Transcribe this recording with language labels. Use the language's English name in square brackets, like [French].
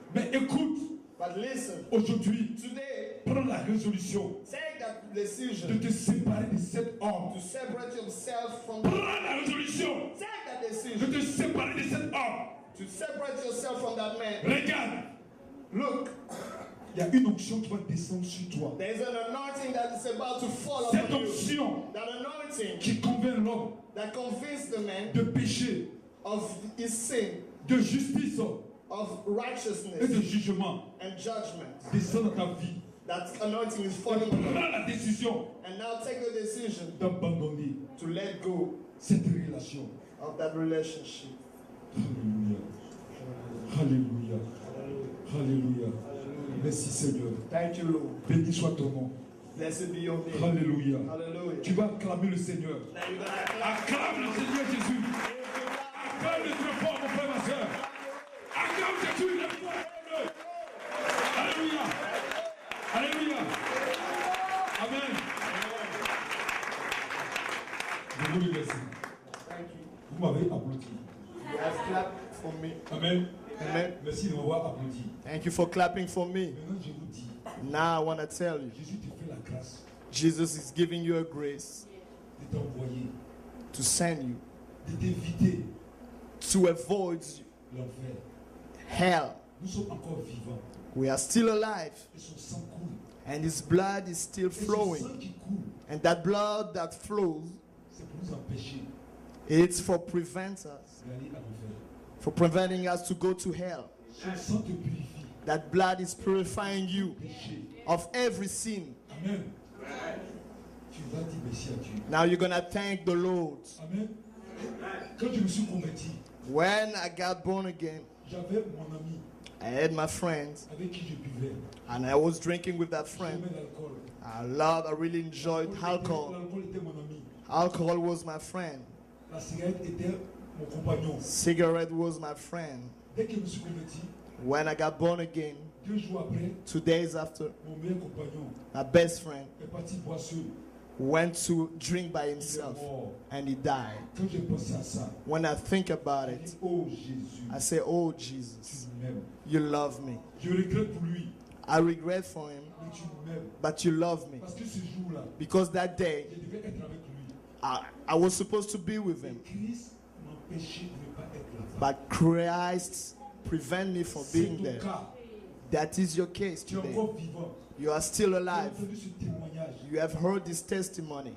[French] Mais écoute, [English] But listen, [French] aujourd'hui, [English] today, [French] prends la résolution [English] take that [French] de [English] decision [French] te séparer de cet homme. [English] to separate yourself from [French] Prends la résolution [English] take that [French] de [English] decision [French] te séparer de cet homme. [English] to separate yourself from that man. [French] Regarde, [English] Look, [French] il y a une onction qui va descendre sur toi. [English] there is an anointing that is about to fall [French] Cette [English] upon you. [French] onction [English] That anointing [French] qui convainc l'homme [English] that convinced the man [French] de péché, [English] of his sin, [French] de justice [English] of [French] et de [English] righteousness [French] jugement [English] and judgment. [French] descend dans ta vie. [English] That anointing is [French] Et [English] falling upon you. [French] prends la décision [English] And now take the decision [French] d'abandonner [English] to let go [French] cette relation. [English] of that relationship. [French] Alléluia. Alléluia. Alléluia. Merci Seigneur. [English] Thank you, Lord. [French] Béni soit ton nom. [English] Blessed be your name. [French] Alléluia. [English] Hallelujah. [French] Tu vas acclamer le Seigneur. [English] Now you're gonna clap. [French] Acclame le Seigneur Jésus. Acclame-le très fort, mon frère, ma soeur. Acclame Jésus, lève-toi, acclame-le. Alléluia. Alléluia. Amen. Je vous remercie. [English] Thank you. [French] Vous m'avez applaudi. [English] You have clapped for me. Amen. Amen. [French] Merci de m'avoir applaudi. [English] Thank you for clapping for me. [French] Maintenant, je vous dis, [English] Now I want to tell you, [French] Jésus te fait la grâce [English] Jesus is giving you a grace [French] de t'envoyer, [English] to send you, [French] de t'éviter [English] to avoid [French] l'enfer. [English] hell. [French] Nous sommes encore vivants. [English] We are still alive, [French] Et son sang coule. [English] and His blood is still [French] Et ce [English] flowing. [French] sang qui coule, [English] And that blood that flows, [French] c'est pour nous empêcher [English] it's for prevent us, [French] d'aller à l'enfer. [English] for preventing us to go to hell. [French] Son sang te purifie. [English] That blood is purifying you [French] Péché. [English] of every sin. [French] Amen. Tu vas dire merci à Dieu. [English] Now you're gonna thank the Lord. Amen. [French] Quand je me suis converti, [English] When I got born again, [French] j'avais mon ami [English] I had my friends, [French] avec qui je buvais. [English] and I was drinking with that friend. [French] J'aimais l'alcool. [English] I really enjoyed alcohol. [French] L'alcool était mon ami. [English] Alcohol was my friend. [French] La cigarette était mon compagnon. [English] Cigarette was my friend. [French] Dès que je me suis converti, [English] When I got born again, [French] 2 jours après, [English] 2 days after, [French] mon meilleur compagnon [English] my best friend [French] est parti boire seul. [English] went to drink by [French] Il est [English] himself [French] mort. [English] and he died. [French] Quand j'ai pensé à ça, [English] When I think about [French] j'ai [English] it, [French] dit, oh Jésus, [English] I say, oh [French] tu [English] Jesus, [French] m'aimes. [English] you love me. [French] Je regrette pour lui, [English] I regret for him, [French] mais tu m'aimes. [English] but you love me. [French] Parce que ce jour-là, [English] Because that day, [French] je devais être avec lui. [English] I was supposed to be with [French] Mais [English] him, [French] Christ m'empêchait de ne pas être là-bas. [English] but Christ prevent me from [French] C'est [English] being [French] ton [English] there. [French] cas. [English] That is your case [French] Tu es [English] today. [French] encore vivant. [English] You are still [French] Tu as [English] alive. [French] entendu ce témoignage. [English] You have heard this testimony.